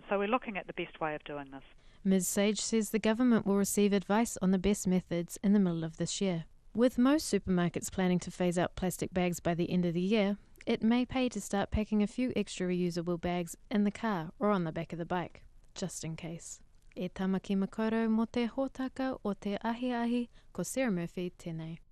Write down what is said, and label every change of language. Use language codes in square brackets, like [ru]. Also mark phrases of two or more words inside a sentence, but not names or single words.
[en] So we're looking at the best way of doing this. Ms Sage says the government will receive advice on the best methods in the middle of this year. With most supermarkets planning to phase out plastic bags by the end of the year, it may pay to start packing a few extra reusable bags in the car or on the back of the bike, just in case. [mi] E tamaki makaurau mo te hōtaka o te ahi ko Sarah Murphy tēnei.